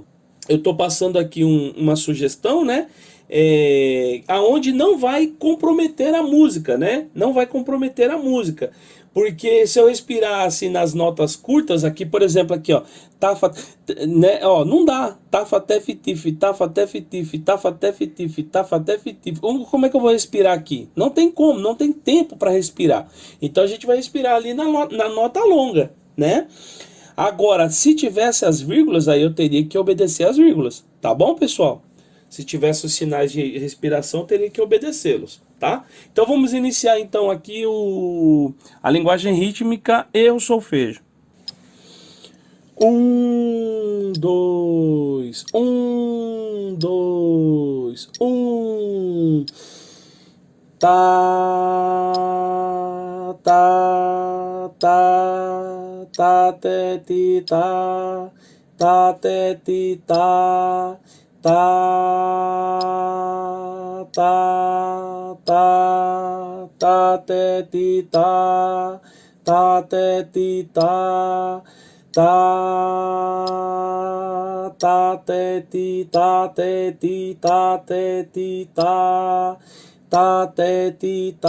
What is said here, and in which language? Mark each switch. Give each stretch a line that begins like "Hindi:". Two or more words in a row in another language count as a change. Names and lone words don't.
Portuguese: Eu estou passando aqui uma sugestão, né? Aonde não vai comprometer a música, né? Não vai comprometer a música. Porque se eu respirar assim nas notas curtas, aqui, por exemplo, aqui, ó, tafa, né, ó, não dá. Tafa, tef, tif, tafa, tef, tif, tafa, tef, tif, tafa, tef, tif. Como é que eu vou respirar aqui? Não tem como, não tem tempo para respirar. Então a gente vai respirar ali na nota longa, né? Agora, se tivesse as vírgulas, aí eu teria que obedecer as vírgulas, tá bom, pessoal? Se tivesse os sinais de respiração, eu teria que obedecê-los, tá? Então vamos iniciar então aqui a linguagem rítmica e o solfejo. 1, 2, 1, 2, 1. Tá, tá, tá, te, ti, tá, te, ti, tá, te, ti, tá, te, ti, tá, te, ti, te, ti, te, ti, te, ti,